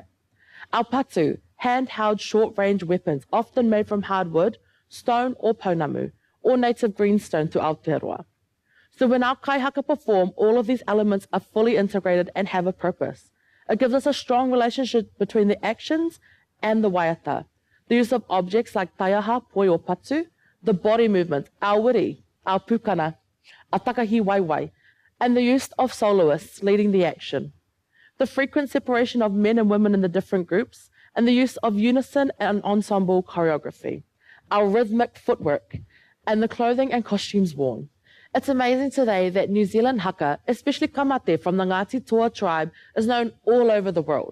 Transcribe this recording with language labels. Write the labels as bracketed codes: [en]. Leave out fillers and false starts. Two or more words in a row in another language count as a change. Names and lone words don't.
[en] Our patu, hand-held short-range weapons, often made from hardwood, stone or pounamu, or native greenstone to Aotearoa. So when our kaihaka perform, all of these elements are fully integrated and have a purpose. It gives us a strong relationship between the actions and the waiata. The use of objects like taiaha, poi or patu, the body movement, our wiri, our pukana, our [mi] takahi waiwai, [en] and the use of soloists leading the action. The frequent separation of men and women in the different groups, and the use of unison and ensemble choreography, our rhythmic footwork, and the clothing and costumes worn. It's amazing today that New Zealand haka, especially kamate from the Ngāti Toa tribe, is known all over the world.